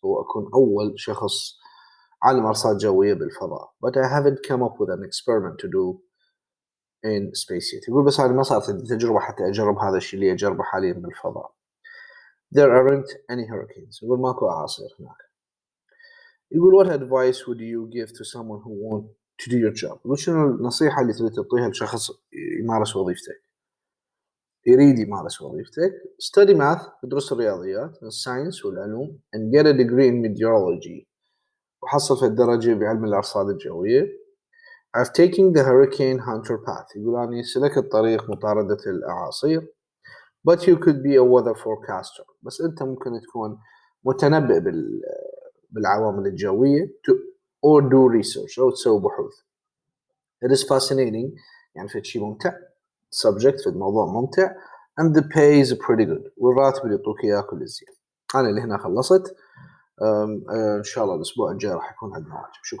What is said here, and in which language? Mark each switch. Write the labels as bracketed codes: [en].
[ar] وأكون أول شخص عالم أرصاد جوية بالفضاء. [en] But I haven't come up with an experiment to do in space yet. [ar] يقول بس أنا ما صارت تجربة حتى أجرب هذا الشيء اللي أجربه حاليا بالفضاء. [en] There aren't any hurricanes. [ar] يقول ماكو أعاصير هناك. [en] يقول what advice would you give to someone who want to do your job. [ar] يقول شنو النصيحة اللي تريد تعطيها لشخص يمارس وظيفتك يريد يمارس وظيفتك. [en] study math [ar] ادرس الرياضيات الساينس والعلوم [en] and get a degree in meteorology [ar] وحصل في الدرجة بعلم الأرصاد الجوية. [en] I've taken the hurricane hunter path. [ar] يقول أني سلكت طريق مطاردة الأعاصير. [en] But you could be a weather forecaster. [ar] بس أنت ممكن تكون متنبئ بالعوامل الجوية [en] or do research [ar] أو تسوي بحوث. [en] It is fascinating [ar] يعني في شيء ممتع. [en] subject [ar] في الموضوع ممتع [en] and the pay is pretty good. [ar] والراتب اللي يعطوك إياه كل زين. أنا اللي هنا خلصت. إن شاء الله الأسبوع الجاي راح يكون عندنا واجب. شكرا.